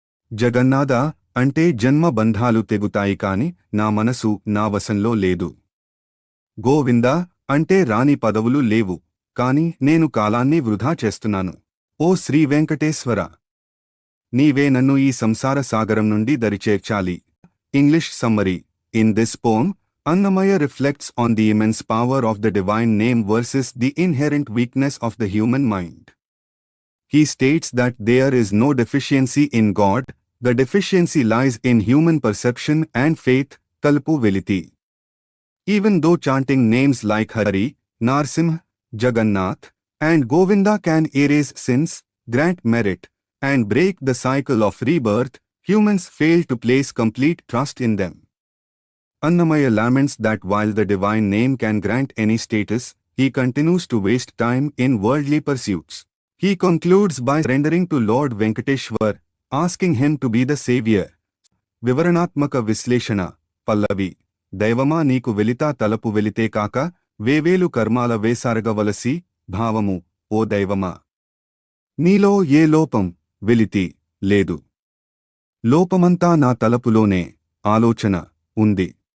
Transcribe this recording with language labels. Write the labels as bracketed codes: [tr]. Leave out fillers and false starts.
[te] జగన్నాథ అంటే జన్మ బంధాలు తెగుతాయి కాని నా మనసు నా వశంలో లేదు. గోవింద అంటే రాని పదవులు లేవు, కాని నేను కాలాన్ని వృధా చేస్తున్నాను. ఓ శ్రీ వెంకటేశ్వర, నీవే నన్ను ఈ సంసార సాగరం నుండి దరిచేర్చాలి. [en] English summary: in this poem, Annamaya reflects on the immense power of the divine name versus the inherent weakness of the human mind. He states that there is no deficiency in God, the deficiency lies in human perception and faith. [te] Talpu veliti. [en] Even though chanting names like Hari, Narsimha, Jagannath, and Govinda can erase sins, grant merit, and break the cycle of rebirth, humans fail to place complete trust in them. Annamaya laments that while the divine name can grant any status, he continues to waste time in worldly pursuits. He concludes by surrendering to Lord Venkateshwar, asking him to be the savior. [te] వివరణాత్మక విశ్లేషణ. పల్లవి: దైవమా నీకు వెలితా తలపు వెలితే కాక వేవేలు కర్మాల వేసారగవలసి. భావము: ఓ దైవమా, నీలో ఏ లోపం వెలితి లేదు, లోపమంతా నా తలపులోనే ఆలోచన ఉంది.